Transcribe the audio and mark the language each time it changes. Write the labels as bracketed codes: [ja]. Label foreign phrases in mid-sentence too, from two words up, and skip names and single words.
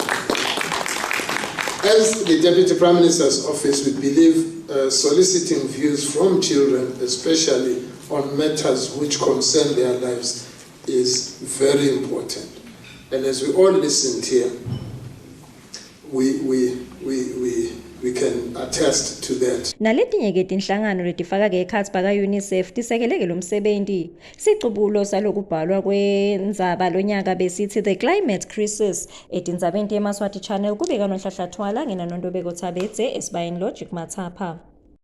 [en] As the Deputy Prime Minister's office, we believe soliciting views from children, especially on matters which concern their lives, is very important. And as we all listened here, we can attest to that. [ss] Naletinye ke tinhlangano letifaka ke ekhatsi baka UNICEF tisekeleke lo msebenzi. Sicubulo salokubhalwa kwendzaba lonyaka besithi The Climate Crisis etindzabeni teMaswati Channel kubeka noNhlanhla Thwala ngina Nondobeko Thabethe esibayeni Logic Mathapha.